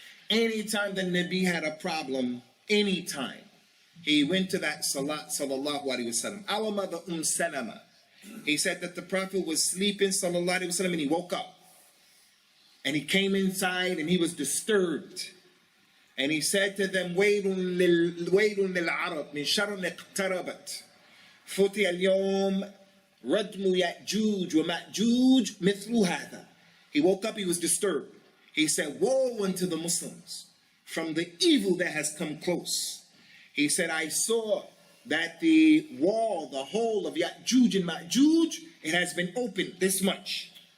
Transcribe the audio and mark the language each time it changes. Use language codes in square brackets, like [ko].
[en] Anytime the Nabi had a problem, anytime, he went to that salat, sallallahu alaihi wasallam. Our mother Salama, he said that the Prophet was sleeping, sallallahu alaihi wasallam, and he woke up. And he came inside and he was disturbed. And he said to them, [ar] وَيْلٌ لِلْعَرَبِ مِنْ شَرٍ اقْتَرَبَتْ فُتِيَ الْيَوْمِ رَدْمُ يَأْجُوجُ وَمَأْجُوجُ مِثْلُ هَذَا. [en] He woke up, he was disturbed. He said, woe unto the Muslims from the evil that has come close. He said, I saw that the wall, the hole of Ya'juj and Ma'juj, it has been opened this much.